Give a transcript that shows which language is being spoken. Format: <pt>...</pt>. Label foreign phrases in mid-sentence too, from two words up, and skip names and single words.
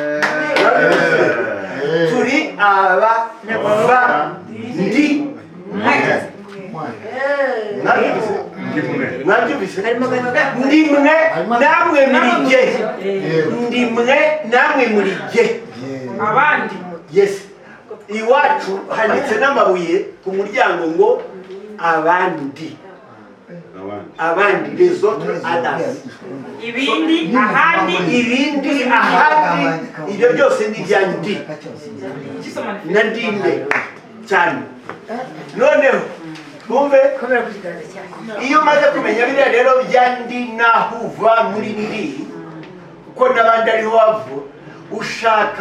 <rw>turi abavandi mwabyumvise ndimwe namwe muri jye ndimwe namwe muri jye abandi yes iwacu handitse n'amabuye ku muryango ngo abandi</rw> <fr>les autres</fr> <rw>others ibindi ahandi ibyo byose ni bya ndi na ndinde cyane noneho twumve iyo umaze kumenya biriya rero bya ndi naho uva muri ndi kuko n'abandi ariho wava ushaka</rw>